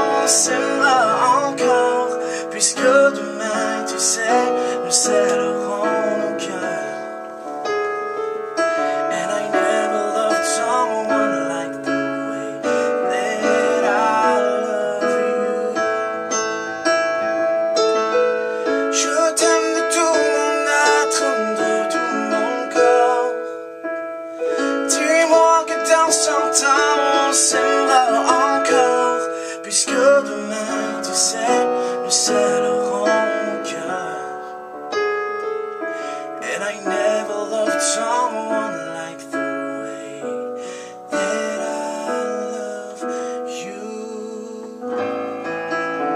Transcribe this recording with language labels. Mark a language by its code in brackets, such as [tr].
[fr] s'aimera encore, puisque demain, tu sais, nous scellerons nos cœurs. [en] And I never loved someone like the way that I love you. [fr] Je t'aime de tout mon être, de tout mon corps. Dis-moi que dans 100 ans on s'aimera encore, puisque demain, tu sais, nous scellerons nos cœurs. [en] And I never loved someone like the way that I love you.